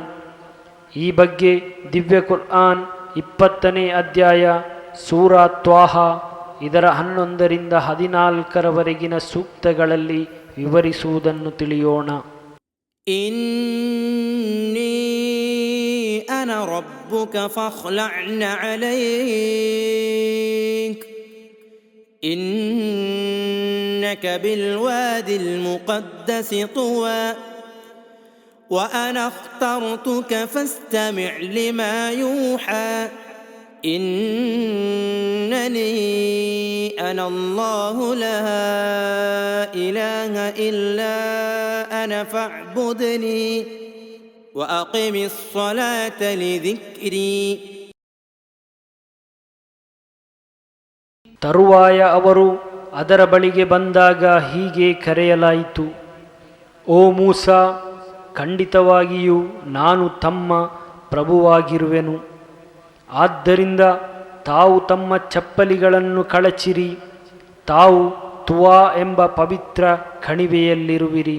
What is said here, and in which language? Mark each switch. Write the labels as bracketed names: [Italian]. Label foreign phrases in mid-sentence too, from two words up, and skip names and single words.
[Kannada] ಈ ಬಗ್ಗೆ ದಿವ್ಯ ಕುರ್ಆನ್ 20ನೇ ಅಧ್ಯಾಯ ಸೂರಾ ತ್ವಾಹ ಇದರ 11ರಿಂದ 14ರವರೆಗಿನ ಸೂಕ್ತಗಳಲ್ಲಿ ವಿವರಿಸುವುದನ್ನು ತಿಳಿಯೋಣ. [Arabic] إني أنا ربك فاخلع نعليك إنك بالواد المقدس طوى وأنا اخترتك فاستمع لما يوحى إنني أنا الله لا إله إلا أنا فاعبدني وأقم الصلاة لذكري. [Kannada] ತರುವಾಯ ಅವರು ಅದರ ಬಳಿಗೆ ಬಂದಾಗ ಹೀಗೆ ಕರೆಯಲಾಯಿತು, ಓ ಮೂಸಾ, ಖಂಡಿತವಾಗಿಯೂ ನಾನು ತಮ್ಮ ಪ್ರಭುವಾಗಿರುವೆನು. ಆದ್ದರಿಂದ ತಾವು ತಮ್ಮ ಚಪ್ಪಲಿಗಳನ್ನು ಕಳಚಿರಿ, ತಾವು ತುವಾ ಎಂಬ ಪವಿತ್ರ ಕಣಿವೆಯಲ್ಲಿರುವಿರಿ.